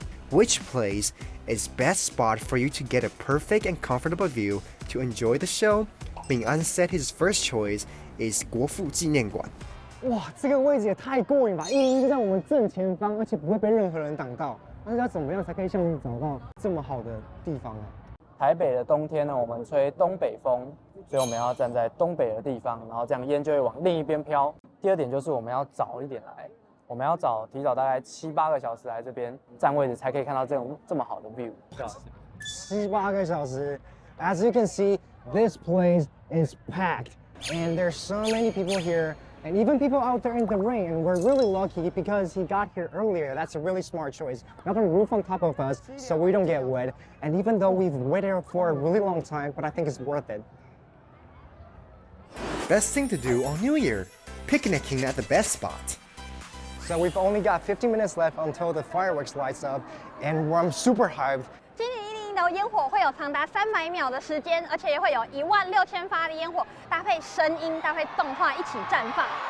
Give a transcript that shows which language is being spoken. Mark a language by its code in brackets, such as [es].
[en] Which place is best spot for you to get a perfect and comfortable view to enjoy the show? Bing-an said his first choice is 国父纪念馆。 [zh] 哇，这个位置也太过瘾吧！101就在我们正前方，而且不会被任何人挡到。但是要怎么样才可以像你找到这么好的地方呢？台北的冬天呢，我们吹东北风，所以我们要站在东北的地方，然后这样烟就会往另一边飘。第二点就是我们要早一点来，我们要提早大概7、8个小时来这边占位置，才可以看到这么好的 view。 7、8个小时 [en] ，As you can see, this place is packed, and there's so many people here. And even people out there in the rain, and we're really lucky because he got here earlier. That's a really smart choice. We have a roof on top of us so we don't get wet. And even though we've waited for a really long time, but I think it's worth it. Best thing to do on New Year, picnicking at the best spot. So we've only got 15 minutes left until the fireworks lights up, and I'm super hyped. [zh] 今年101的烟火会有长达300秒的时间，而且也会有16000发的烟火，搭配声音、搭配动画一起绽放。